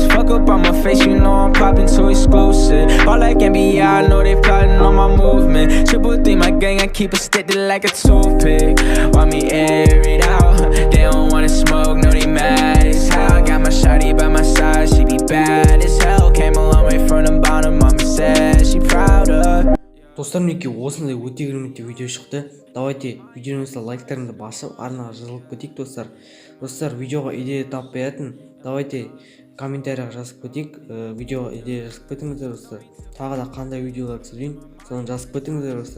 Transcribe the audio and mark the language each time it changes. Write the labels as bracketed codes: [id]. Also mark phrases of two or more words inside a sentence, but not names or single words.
[en] Fuck up on my face, you know I'm popping too exclusive. All like NBA, I know they plotting on my movement. Triple D, my gang, I keep it sticky like a toothpick. Want me air it out, they don't wanna smoke, no they mad as hell. Got my shawty by my side, she be bad as hell. Came a long way from the bottom, mama said she proud of. [kk] Достар, мінекей осындай өте керемет видео шықты. Давайте видеоңызды лайктарыңды басып, арнаға жазылып кетейік достар. Достар, видеоға идея тап беретін, давайте комментарияға жазып кетейік. Видеоға идея жазып кетіңіздер достар. Тағы да қандай видеолар түсірейін, соны жазып кетіңіздер достар.